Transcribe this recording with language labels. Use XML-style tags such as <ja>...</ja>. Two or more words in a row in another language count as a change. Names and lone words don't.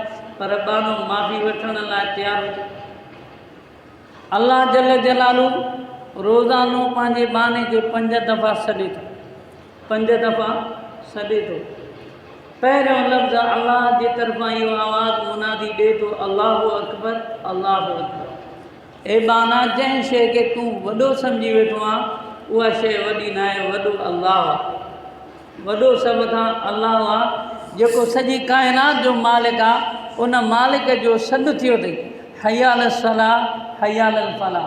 <sd>पर बानो माफ़ी वठण लाइ तयारु हुजे। अल्लाह</sd> <ar>جل جلاله</ar> <sd>रोज़ानो पंहिंजे बाने खे 5 दफ़ा सॾे थो, 5 दफ़ा सॾे थो। पहिरियों लफ़्ज़ अल्लाह जे तरफ़ां इहो आवाज़ु मुनादी ॾिए थो,</sd> <ar>الله أكبر، الله أكبر.</ar> <sd>ए बाना, जंहिं शइ खे तूं वॾो सम्झी वेठो आहे उहा शइ वॾी न आहे, वॾो अल्लाह आहे, वॾो सभ खां अल्लाह आहे, जेको सॼी काइनात जो मालिक आहे। उन मालिक जो सॾु थियो अथई,</sd> <ar>حي على الصلاة حي على الفلاح.</ar>